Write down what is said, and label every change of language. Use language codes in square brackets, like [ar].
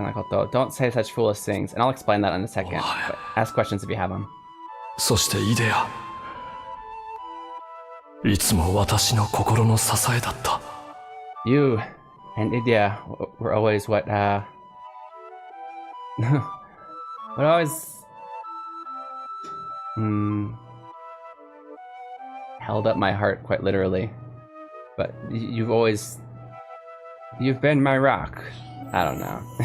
[en] Don't say such foolish things, and I'll explain that in a second. But ask questions if you have them. [ja] そしてイデア。いつも私の心の支えだった。 [en] You and Idea were always what always held up my heart quite literally. But you've been my rock. I don't know.